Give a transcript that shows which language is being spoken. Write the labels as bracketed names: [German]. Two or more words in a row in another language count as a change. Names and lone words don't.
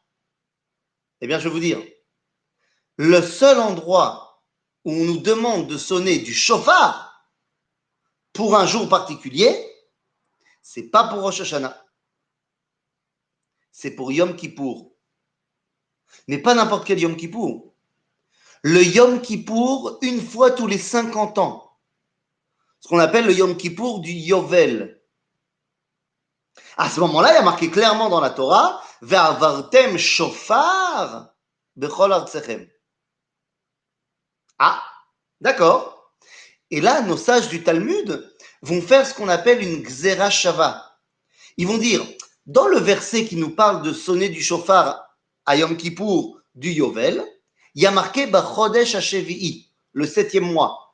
[French] Eh bien, je vais vous dire, le seul endroit où on nous demande de sonner du chauffard pour un jour particulier, c'est pas pour Rosh Hashanah, c'est pour Yom Kippour. Mais pas n'importe quel Yom Kippour. Le Yom Kippour, une fois tous les 50 ans. Ce qu'on appelle le Yom Kippour du Yovel. À ce moment-là, il y a marqué clairement dans la Torah, [Hebrew] והעברתם שופר בכל ארצכם. [French] Ah, d'accord. Et là, nos sages du Talmud vont faire ce qu'on appelle une [Hebrew] גזרה שווה. [French] Ils vont dire, dans le verset qui nous parle de sonner du shofar à Yom Kippour du Yovel, il y a marqué [Hebrew] בחודש השביעי, [French] le 7e mois.